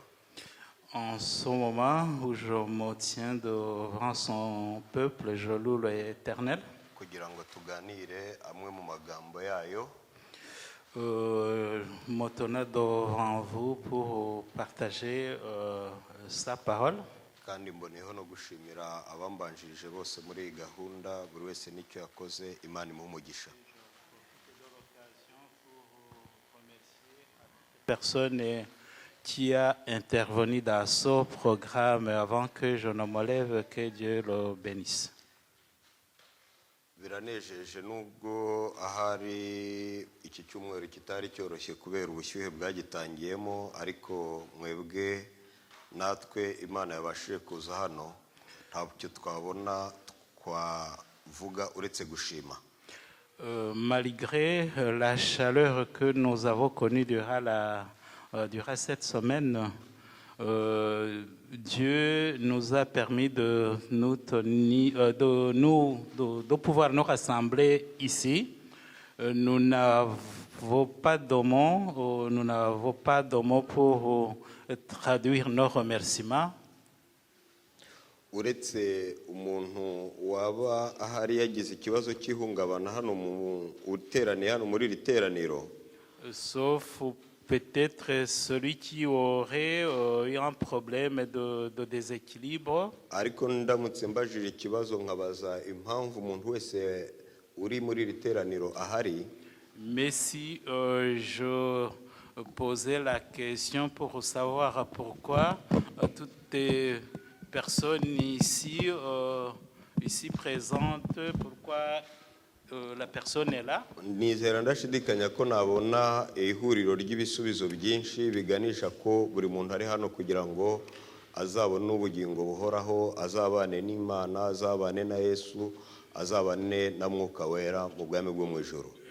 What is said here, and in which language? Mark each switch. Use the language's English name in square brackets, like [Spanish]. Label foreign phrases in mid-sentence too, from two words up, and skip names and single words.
[French] En ce moment où je me tiens devant son peuple, je loue l'Éternel. [Kinyarwanda] Kugira ngo tuganire amwe mu magambo yayo. [French] Me tenir devant vous pour partager sa parole. [Kinyarwanda] Kandi mboneho no gushimira abambanjirije bose muri iyi gahunda, buri wese nicyo yakoze. Imana imumugisha. [French] Personne qui a intervenu dans ce programme avant que je ne me lève, que Dieu le bénisse. [Kinyarwanda] Biranejeje nubwo ahari iki cyumweru kitari cyoroshye kubera ubushyuhe bwagitangiyemo, ariko mwebwe natwe Imana yabashije kuza hano, ntabwo twabona twavuga uretse gushima. [French] Malgré la chaleur que nous avons connue durant cette semaine, Dieu nous a permis de pouvoir nous rassembler ici. Nous n'avons pas de mots pour traduire nos remerciements. [Kinyarwanda] Uretse umuntu waba ahari yagize ikibazo cy'ihungabana hano mu uteraniye hano muri iri teraniro, [French] sauf peut-être celui qui aurait eu un problème de déséquilibre. [Kinyarwanda] Ariko ndamutse mbajije ikibazo nkabaza impamvu umuntu wese uri muri iri teraniro ahari. [French] Mais si je posais la question pour savoir pourquoi toutes les personnes ici présentes, pourquoi la personne est là. [Kinyarwanda] Nizera ndashidikanya ko nabona ihuriro ry'ibisubizo byinshi biganisha ko buri muntu ari hano kugira ngo azabone ubugingo buhoraho, azabane n'Imana, azabane na Yesu, azabane na Mwuka Wera mu bwami bwo mu ijuru.